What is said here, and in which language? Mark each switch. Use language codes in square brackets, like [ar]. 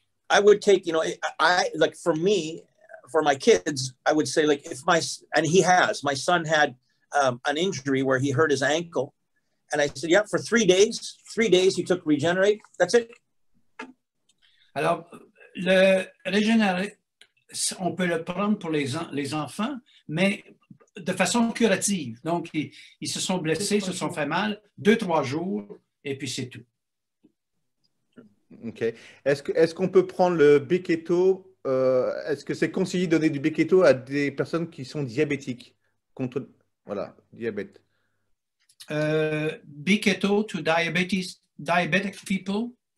[en] I would take, you know, I like for me, for my kids, I would say like if my son had an injury where he hurt his ankle. And I said, yeah, for 3 days you took Regenerate, that's it. [fr] Alors, le Regenerate, on peut le prendre pour les enfants, mais de façon curative. Donc, ils se sont blessés, se sont fait mal, 2-3 jours, et puis c'est tout. [en] OK. [fr] Est-ce qu'on peut prendre le B-keto, est-ce que c'est conseillé de donner du B-keto à des personnes qui sont diabétiques contre, voilà, diabète? [en] B-keto to diabetic people?